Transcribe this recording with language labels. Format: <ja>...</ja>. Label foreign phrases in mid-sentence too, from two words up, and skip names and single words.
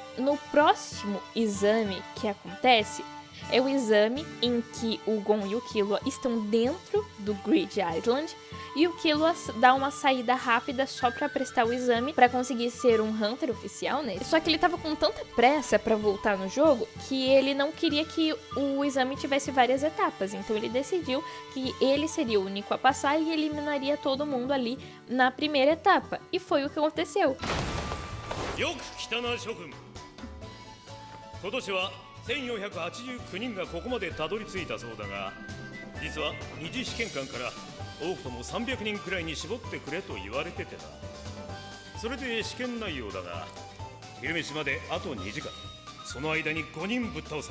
<pt>No próximo exame que acontece, é o exame em que o Gon e o Killua estão dentro do Grid Island e o Killua dá uma saída rápida só pra prestar o exame pra conseguir ser um Hunter oficial, né? Só que ele tava com tanta pressa pra voltar no jogo que ele não queria que o exame tivesse várias etapas. Então ele decidiu que ele seria o único a passar e eliminaria todo mundo ali na primeira etapa. E foi o que aconteceu.</pt> <ja>1489人がここまでたどり着いたそうだが、実は二次試験官から多くとも300人くらいに絞ってくれと言われててな。それで試験内容だが、昼飯まであと2時間、その間に5人ぶっ倒せ。</ja>